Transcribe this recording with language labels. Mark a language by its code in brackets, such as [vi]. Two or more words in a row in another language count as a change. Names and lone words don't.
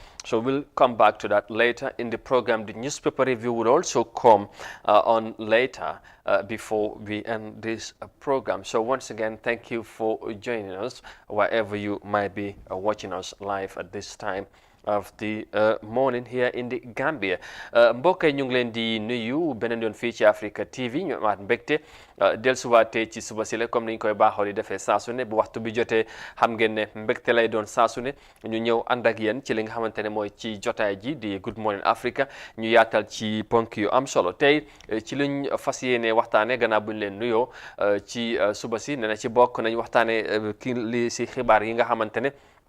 [en] So we'll come back to that later in the program. The newspaper review would also come on later before we end this program. So once again, thank you for joining us wherever you might be watching us live at this time of the morning here in the Gambia. [wo] mbokk yi ñu ngi leen di nuyu beneen yoon fii ci Africa TV ñu amaat mbégte dellusiwaatee ci suba si la comme ni ñu koy baaxoo di defee saa su ne bu waxtu bi jotee xam ngeen ne mbégte lay doon saa su ne ñu ñëw ànd ak yéen ci li nga xamante ne mooy ci jotaay ji di Good Morning Africa ñu yaatal ci ponk yu am solo tey ci luñ fas yéene waxtaane gannaaw buñ leen nuyoo ci suba si ne na ci bokk nañ waxtaane ki li si xibaar yi nga xamante ne